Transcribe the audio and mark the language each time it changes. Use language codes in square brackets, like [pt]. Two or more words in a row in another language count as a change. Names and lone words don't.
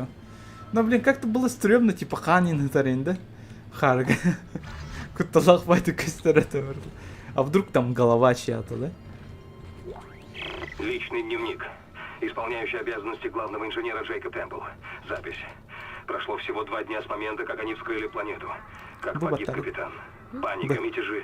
[ru] Но, блин, как-то было стрёмно, типа [sah] ханин хатарин, [ru] да? Харга. Куталах пойду костер это. А вдруг там голова чья-то, да? Личный дневник. Исполняющий обязанности главного инженера Джейкоб Темпл. Запись. Прошло всего 2 дня с момента, как они вскрыли планету. Как погиб капитан. Паника, мятежи.